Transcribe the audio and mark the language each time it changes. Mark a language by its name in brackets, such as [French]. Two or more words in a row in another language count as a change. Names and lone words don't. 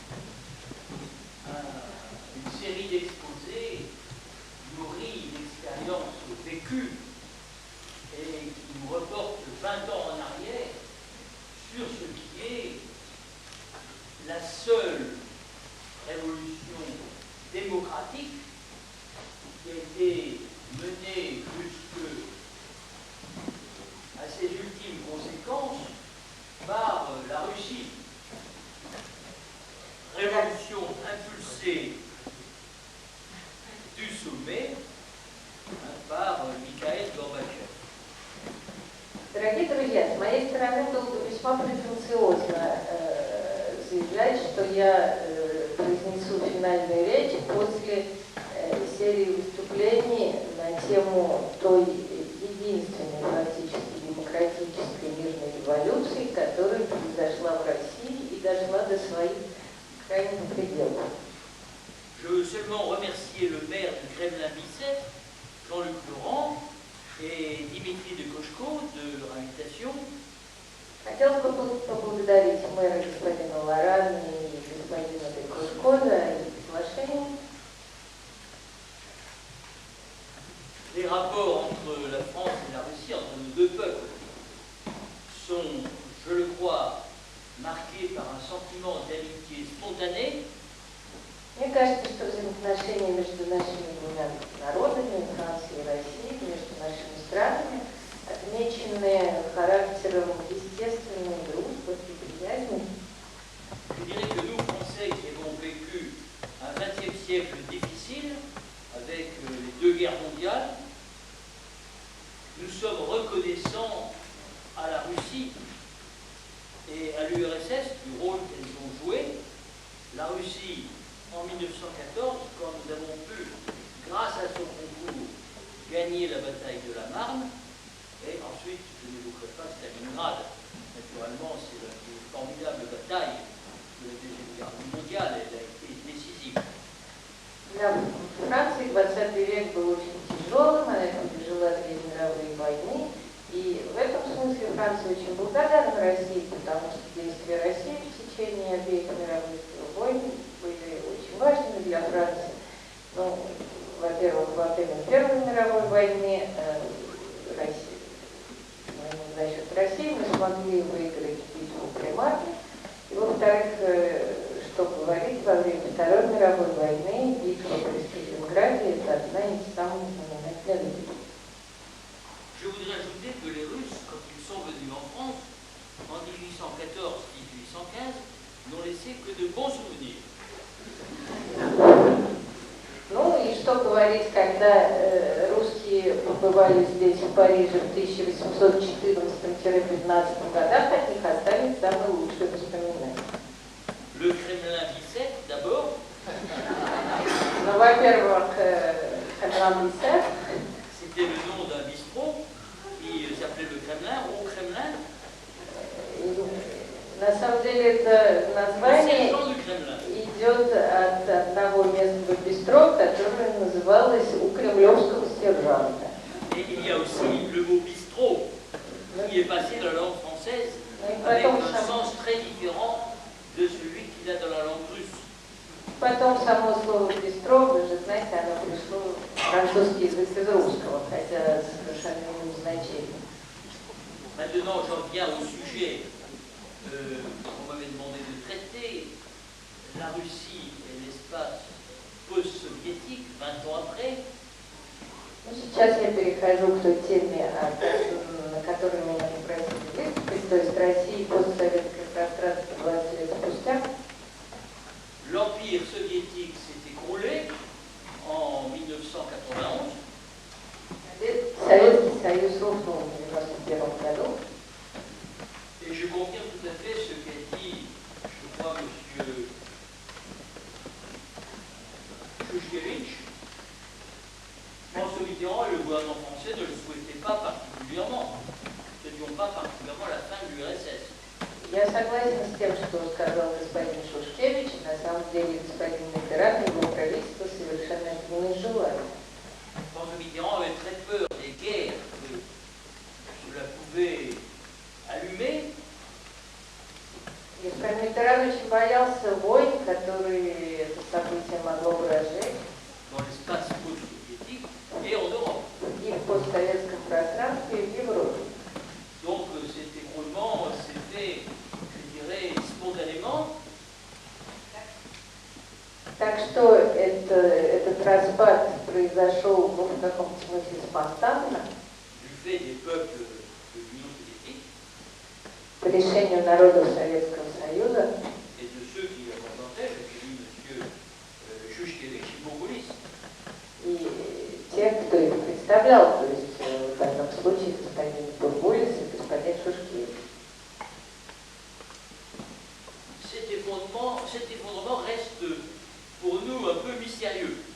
[French] une série d'exposés nourris d'expériences vécues et qui nous reportent 20 ans en arrière sur ce qui est la seule révolution démocratique qui a été menée à ses ultimes conséquences par la Russie. Révolution impulsée du sommet par Mikhail Gorbatchev. [Russian] Дорогие друзья, с моей стороны было бы весьма претенциозно заявлять, что я произнесу финальную речь после серии выступлений на тему той единственной практически демократической мирной революции, которая произошла в России и дошла до своих крайних пределов. [French] Je veux seulement remercier le maire du Kremlin-Bicêtre, Jean-Luc Laurent, et Dimitri de Koshko de leur invitation. [Russian] Хотелось бы поблагодарить мэра господина Лорани и господина Декушко за их приглашение. [French] Les rapports entre la France et la Russie, entre nos deux peuples, sont, je le crois, marqués par un sentiment d'amitié spontanée. [Russian] Мне кажется, что взаимоотношения между нашими двумя народами, Францией и Россией, между нашими странами, отмечены характером естественной дружбы и приязни. [French] Je dirais que nous, Français, qui avons vécu un XXe siècle difficile, avec les deux guerres mondiales, nous sommes reconnaissants à la Russie et à l'URSS du rôle qu'elles ont joué. La Russie, en 1914, quand nous avons pu, grâce à son concours, gagner la bataille de la Marne, et ensuite, je n'évoquerai pas Stalingrad. Naturellement, c'est une formidable bataille de la Deuxième Guerre mondiale, elle a été décisive. [Russian] Для Франции 20 век был очень тяжелым, она пережила две мировые войны, и в этом смысле Франция очень благодарна России, потому что действия России в течение обеих мировых войн были очень важными для Франции. Ну, во-первых, во время Первой мировой войны за счет России мы смогли выиграть битву при Марне. И во-вторых, что говорить, во время Второй мировой войны битва при Сталинграде – это одна из самых знаменательных битв. [French] Je voudrais ajouter que les Russes, quand ils sont venus en France, en 1814-1815, n'ont laissé que de bons souvenirs. [Russian] Ну и что говорить, когда русские побывали здесь, в Париже, в 1814-15 годах, от них остались самые лучшие воспоминания. [French] Le Kremlin Bicêtre, d'abord. [Russian] Ну, во-первых, Кремль Бицет. [French] C'était le nom d'un bistrot qui s'appelait le Kremlin, au Kremlin. [Russian] На самом деле это название идет от одного местного бистро, которое называлось «У кремлевского сержанта». [French] Et il y a aussi le mot bistrot qui est passé dans la langue française avec un sens très différent de celui qu'il a dans la langue russe. [Russian] Потом само слово «бистро», вы же знаете, оно пришло в французский язык из русского, хотя совершенно иным значением. [French] Maintenant, j'en viens au sujet qu'on m'avait demandé de traiter, la Russie et l'espace post-soviétique, 20 ans après. [Russian] Сейчас я перехожу к той теме, на которую меня попросили выступить, то есть Россия и постсоветское пространство 20 лет спустя. [French] L'Empire soviétique s'est écroulé en 1991. [Russian] Советский Союз рухнул в 1991 году. [French] Et je confirme tout à fait ce qu'a dit, je crois, M. Shushkevich. François Mitterrand et le gouvernement français ne le souhaitaient pas particulièrement. Nous n'étions pas particulièrement la fin de l'URSS. [Russian] Я согласен с тем, что сказал господин Шушкевич. На самом деле господин Миттеран и его правительство совершенно этого не желали. [French] François Mitterrand avait très peur des guerres que cela pouvait allumer. [Russian] Господин Миттеран очень боялся войн, которые это событие могло бы разжечь. [French] Dans l'espace post-soviétique et en Europe. [Russian] И в постсоветском пространстве, и в Европе. [French] Donc cet écroulement s'est fait, je dirais, spontanément. [Russian] Так что этот распад произошел в каком-то смысле спонтанно. [French] Du fait des peuples de l'Union soviétique. [Russian] По решению народов Советского Союза. [French] Et de ceux qui le représentaient, je dis M. Shushkevich et Bourgoulis. [Russian] И тех, кто их представлял, то есть в данном случае господин Бургулис и господин Шушкевич. [French] Cet effondrement reste pour nous un peu mystérieux.